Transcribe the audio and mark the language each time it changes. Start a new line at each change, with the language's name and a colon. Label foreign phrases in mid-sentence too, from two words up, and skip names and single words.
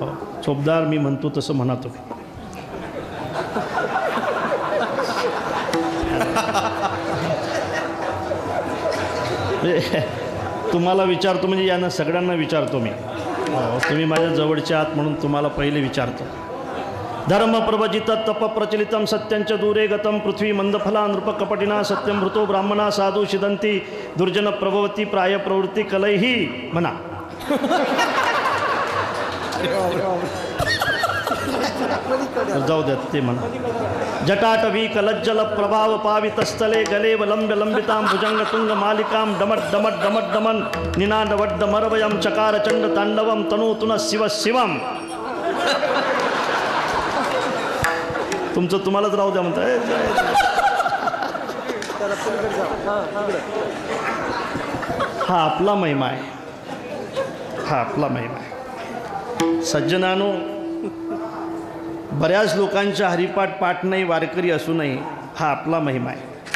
Marathi: हो, चोपदार मी म्हणतो तसं म्हणा तुम्ही. तुम्हाला विचारतो म्हणजे यांना सगळ्यांना विचारतो मी. तुम्ही माझ्या जवळचे आहात म्हणून तुम्हाला पहिले विचारतो.
Sanskrit: धर्म प्रवजित तप प्रचलितम सत्यंच दूरे गतम पृथ्वी मंदफला नृप कपटिना सत्यम मृतो ब्राह्मणा साधू शिदंती दुर्जन प्रभवती प्राय प्रवृत्ती कलैही म्हणा.
Marathi: जाऊ द्यात ते म्हणा.
Sanskrit: जटाटवी कलज्जल प्रभाव पावितस्थले गले लंब्य लंबितां भुजंग तुंग मालिकां डमट डमट डमट डमन निनाद वड्ड मरवयं चकार चंड तांडवं तनूतुन शिव शिवम.
Marathi: तुमचं तुम्हालाच राहू द्या म्हणताय. हा आपला महिमा आहे, हा आपला महिमा आहे. सज्जनानो, बऱ्याच लोकांच्या हरिपाठ पाठ नाही, वारकरी असूनही हा आपला महिमा आहे.